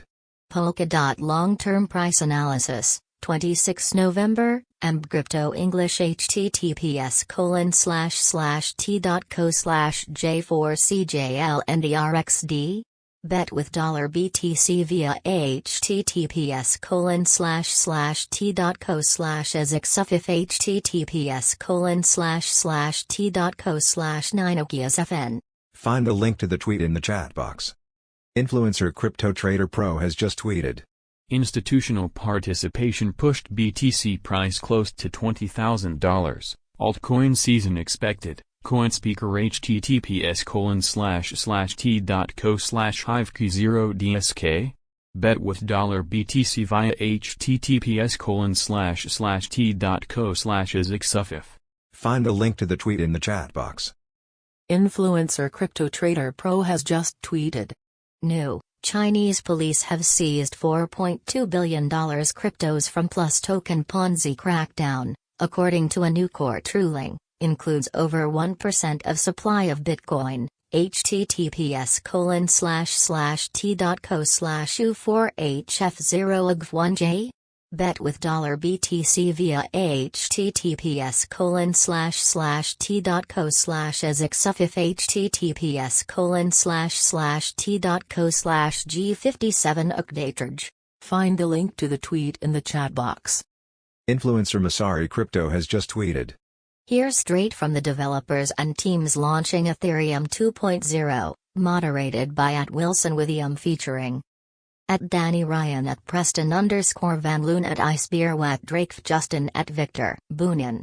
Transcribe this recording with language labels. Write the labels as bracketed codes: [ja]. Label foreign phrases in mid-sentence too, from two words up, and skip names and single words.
[en] Polkadot long-term price analysis, 26 November, Crypto English https://t.co/j4cjlndrxd? Bet with $BTC via https://t.co/asxufif https://t.co/9okiasfn. Find a link to the tweet in the chat box. Influencer Crypto Trader Pro has just tweeted. Institutional participation pushed BTC price close to $20,000. Altcoin season expected. CoinSpeaker https://t.co/hivq0dsk? Bet with $BTC via https://t.co/asxufif. Find a link to the tweet in the chat box. Influencer Crypto Trader Pro has just tweeted. New Chinese police have seized $4.2 billion cryptos from Plus Token Ponzi crackdown, according to a new court ruling, includes over 1% of supply of Bitcoin, https://t.co/u4hf0ug1j? Bet with $BTC via https://t.co/ezxufif https://t.co/g57 updaterj. Find the link to the tweet in the chat box. Influencer Masari Crypto has just tweeted. Here's straight from the developers and teams launching Ethereum 2.0, moderated by @WilsonWithiam featuring @Danny Ryan @Preston_Van Loon @Icebeer @Drake Justin @Victor Boonian.